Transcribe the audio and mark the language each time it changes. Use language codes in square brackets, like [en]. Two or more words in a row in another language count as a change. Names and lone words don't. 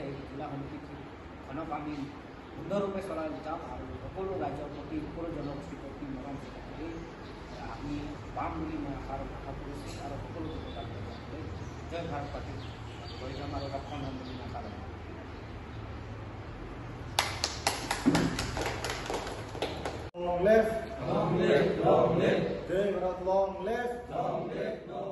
[as] এই জিলা সমিতিখনক আমি সুন্দৰৰূপে চলাই যাম আৰু সকলো ৰাইজৰ প্ৰতি সকলো জনগোষ্ঠীৰ প্ৰতি মৰম কৰি আমি পাম বুলি মই আশা কৰিছোঁ। আৰু সকলো জয় ভাৰত পাৰ্টি লৈ যাম আৰু ৰক্ষণ হ'ম বুলি আশা ৰাখোঁ। [en] Long live, long live, long live. [hi] Jai Bharat, [en] long live, long live.